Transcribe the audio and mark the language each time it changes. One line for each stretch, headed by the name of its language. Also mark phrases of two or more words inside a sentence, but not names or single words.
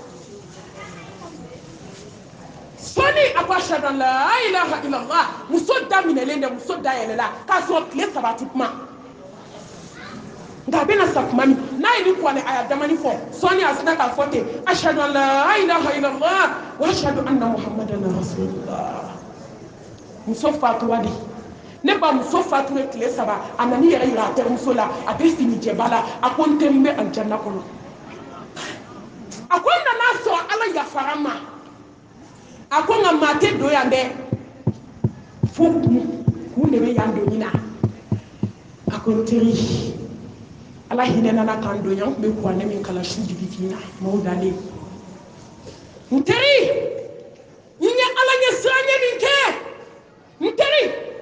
Bambara: sɔɔni a ko
Arabic: أشهد أن لا إله إلا الله
Bambara: muso da minɛlen dɛ muso da yɛlɛla k'a sɔrɔ tile 3 tɛ kuma nka a bɛna sa kuma min n'a ye ni kuranɛ aya damani fɔ sɔɔni a sina k'a fɔ ten
Arabic: أشهد أن لا إله إلا الله وأشهد أن محمدا رسول الله
Bambara: muso fatura de ne ba muso fatura tile 3 a nana yɛrɛ yira a terimuso la a bɛ fini jɛba la a ko n teri bɛ aljanna kɔnɔ a ko n nana sɔrɔ ala yafara ma a ko nka maa tɛ don yan dɛ fo kun de bɛ yan doni na a ko n teri ala hinɛ nana k'an don yan n tun bɛ kuranɛ min kalan su digifin na maaw dalen n teri n ye ala ɲɛ siranɲɛ min kɛ n teri n